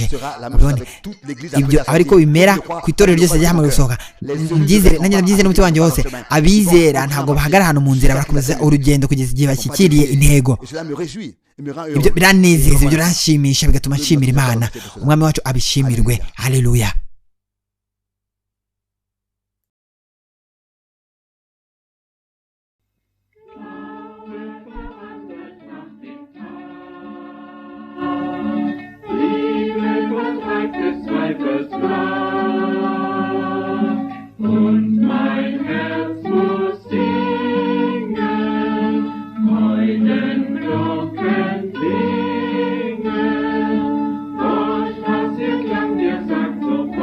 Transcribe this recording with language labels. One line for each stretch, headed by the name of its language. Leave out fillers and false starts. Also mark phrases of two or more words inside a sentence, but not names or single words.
Kinyarwanda: Ibyo ariko bimera ku itorero ryose ryahamagawe gusohoka mbyizere nanjye nabyizere n'umutima wanjye wose. Abizera ntabwo bahagarara ahantu mu nzira barakomeza urugendo kugeza igihe bashyikiriye intego. Ibyo biranezeza ibyo biranshimisha bigatuma nshimira Imana umwami wacu abishimirwe. Haleluya.
German: Des Weibes Macht, und mein Herz muss singen, Freudenglocken klingen, durch was ihr Klang dir sagt so